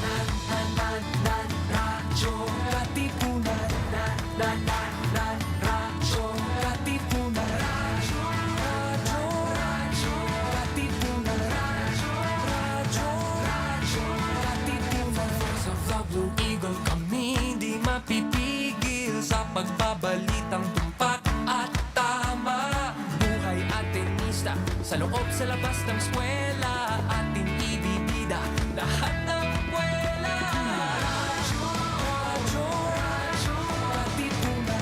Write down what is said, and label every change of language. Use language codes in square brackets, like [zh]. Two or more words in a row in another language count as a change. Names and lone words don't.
[tl] Radyo, Katipunan. Radyo, Katipunan. Radyo, radyo, Katipunan. Radyo, Katipunan. [en] Voice of the Blue Eagle, [tl] kami di mapipigil sa pagbabalitang tumpak at tama. Buhay at tenista, sa loob, sa labas ng eskwela, ating ibibida lahat ng kwela. Radyo, radyo, radyo, Katipunan.